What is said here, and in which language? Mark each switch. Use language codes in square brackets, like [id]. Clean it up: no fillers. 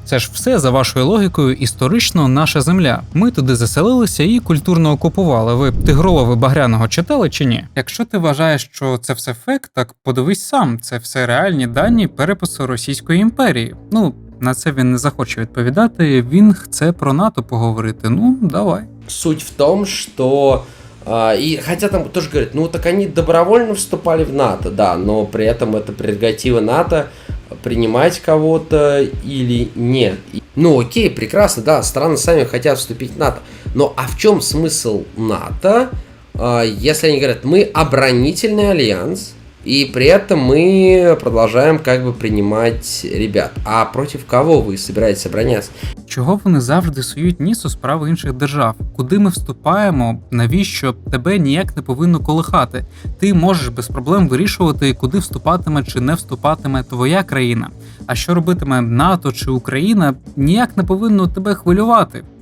[uk] Це ж все, за вашою логікою, історично наша земля. Ми туди заселилися і культурно окупували. Ви Тигролова Багряного читали чи ні? Якщо ти вважаєш, що це все фейк, так подивись сам. Це все реальні дані перепису Російської імперії. На це він не захоче відповідати, він хоче про НАТО поговорити. Давай. [ru] Суть в том, что... И хотя там тоже говорят, так они добровольно вступали в НАТО, да, но при этом это прерогатива НАТО принимать кого-то или нет. Окей, прекрасно, да, страны сами хотят вступить в НАТО. Но а в чем смысл НАТО, если они говорят, мы оборонительный альянс, и при этом мы продолжаем принимать ребят. А против кого вы собираетесь обороняться? [uk] Чого вони завжди сують ніс у справи інших держав? Куди ми вступаємо? Навіщо? Тебе ніяк не повинно колихати. Ти можеш без проблем вирішувати, куди вступатиме чи не вступатиме твоя країна. А що робитиме НАТО чи Україна, ніяк не повинно тебе хвилювати.